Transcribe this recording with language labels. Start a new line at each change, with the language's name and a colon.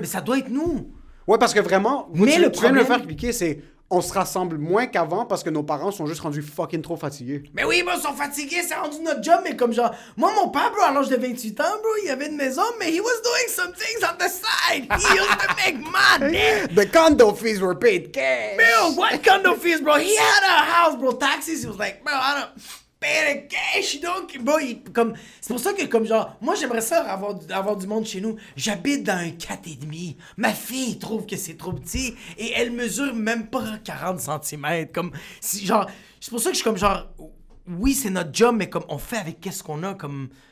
French: Mais ça doit être nous. Ouais, parce que vraiment, Mais tu le viens de me problème- faire cliquer, c'est on se rassemble moins qu'avant parce que nos parents sont juste rendus fucking trop fatigués. Mais oui, bro, ils sont fatigués, c'est rendu notre job, mais comme genre, moi, mon père, bro, à l'âge de 28 ans, bro, il avait une maison, mais
English: he was doing some things on the side. He used to make money. The condo fees were paid cash. Bro, what condo fees, bro? He had a house, bro. Taxes, he was like, bro, I don't pay the cash, you know?
French: Bro, c'est pour ça que, comme genre, moi, j'aimerais ça avoir du monde chez nous. J'habite dans un 4,5. Ma fille trouve que c'est trop petit et elle mesure même pas 40 cm. Comme, genre, c'est pour ça que je suis comme genre, oui, c'est notre job, mais comme, on fait avec qu'est-ce qu'on a, comme.